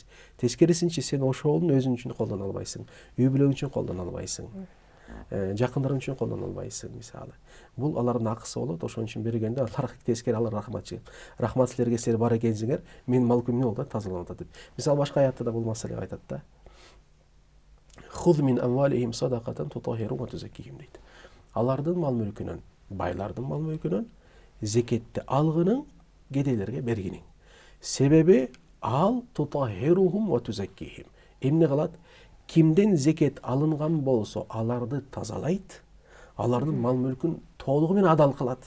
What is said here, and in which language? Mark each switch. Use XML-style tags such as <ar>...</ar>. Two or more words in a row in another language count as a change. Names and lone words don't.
<ky>Тескерисинче сен ошолун өзүң үчүн колдоно албайсың, үй бүлөң үчүн колдоно албайсың, жакындарың үчүн колдоно албайсың мисалы. Бул алардын акысы болот. Ошон үчүн бергенде алар тескери, алар рахматчы. Рахмат силерге, силер бар экенсиңер, менин мал мүлкүм эмне болот? Тазаланып атат деп. Мисалы башка аятта да бул маселе айтат да.</ky> <ar>خذ من أموالهم صدقة تطهر وتزكيهم</ar> <ky>дейт. Алардын мал мүлкүнөн, байлардын мал мүлкүнөн зекетти алгының, кедейлерге бергиниң. Себеби ал</ky> <ar>تطهرهم وتزكيهم.</ar> <ky>Эмне кылат? Кимден зекет алынган болсо, аларды тазалайт, алардын мал мүлкүн толугу менен адал кылат.</ky>